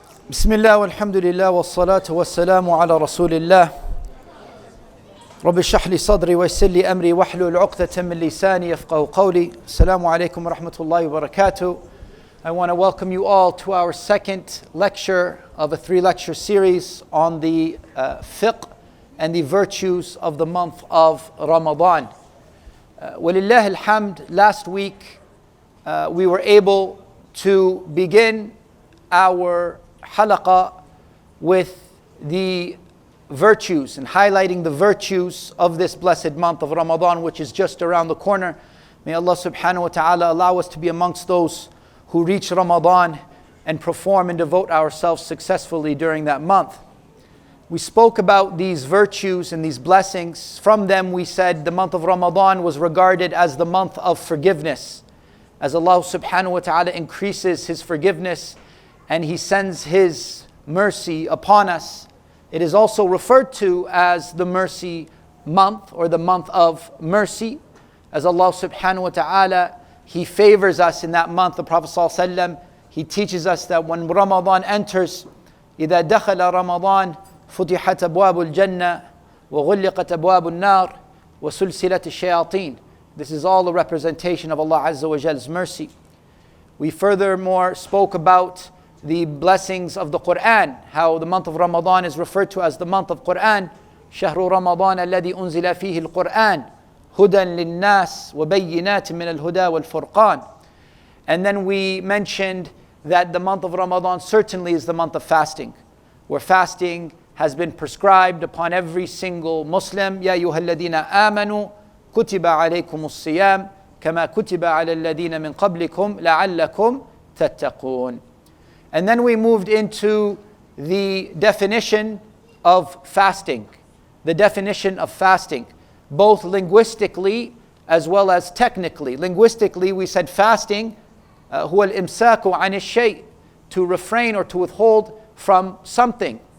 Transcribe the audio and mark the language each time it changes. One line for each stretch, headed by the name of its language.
Arabic: بسم الله والحمد لله والصلاة والسلام على رسول الله رب اشرح لي صدري ويسر لي أمري واحلل عقدة من لساني يفقهوا قولي السلام عليكم ورحمة الله وبركاته.
English: I want to welcome you all to our second lecture of a 3-lecture series on the fiqh and the virtues of the month of Ramadan. Walillah alhamd, last week we were able to begin our halaqah with the virtues and highlighting the virtues of this blessed month of Ramadan, which is just around the corner. May Allah subhanahu wa ta'ala allow us to be amongst those who reach Ramadan and perform and devote ourselves successfully during that month. We spoke about these virtues and these blessings. From them we said the month of Ramadan was regarded as the month of forgiveness. As Allah subhanahu wa ta'ala increases His forgiveness and He sends His mercy upon us, it is also referred to as the mercy month or the month of mercy. As Allah subhanahu wa ta'ala, He favors us in that month. The Prophet ﷺ, he teaches us that when Ramadan enters,
Arabic: إِذَا دَخَلَ رَمَضَانَ فُتِحَتْ أَبْوَابُ الْجَنَّةِ وَغُلِّقَتْ أَبْوَابُ النَّارِ وَسُلْسِلَتِ الشَّيَاطِينِ.
English: This is all a representation of Allah Azza wa Jal's mercy. We furthermore spoke about the blessings of the Quran, how the month of Ramadan is referred to as the month of Quran.
Arabic: شهر رمضان الذي أنزل فيه القرآن هدى للناس وبينات من الهدى والفرقان.
English: And then we mentioned that the month of Ramadan certainly is the month of fasting, where fasting has been prescribed upon every single Muslim.
Arabic: يا أيها الذين آمنوا كتب عليكم الصيام كما كتب على الذين من قبلكم لعلكم تتقون.
English: And then we moved into the definition of fasting. The definition of fasting, both linguistically as well as technically. Linguistically, we said fasting,
Arabic: هو الإمساك عن الشيء,
English: to refrain or to withhold from something.